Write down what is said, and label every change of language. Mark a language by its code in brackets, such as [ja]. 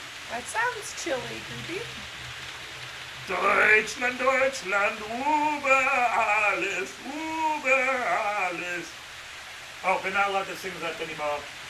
[en] That sounds chilly, creepy. [de] Deutschland, Deutschland, über alles, über alles. [en] Oh, we're not allowed to sing that anymore.